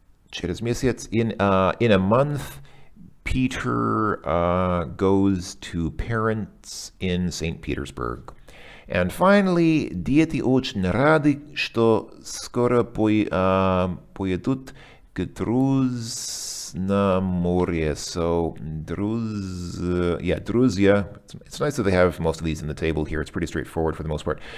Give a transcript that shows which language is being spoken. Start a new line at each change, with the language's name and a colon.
Russian: Через месяц,
English: in a month, Peter goes to parents in St. Petersburg. And finally,
Russian: дети очень рады, что скоро поедут к друз на море.
English: So, друзья. It's nice that they have most of these in the table here. It's pretty straightforward for the most part.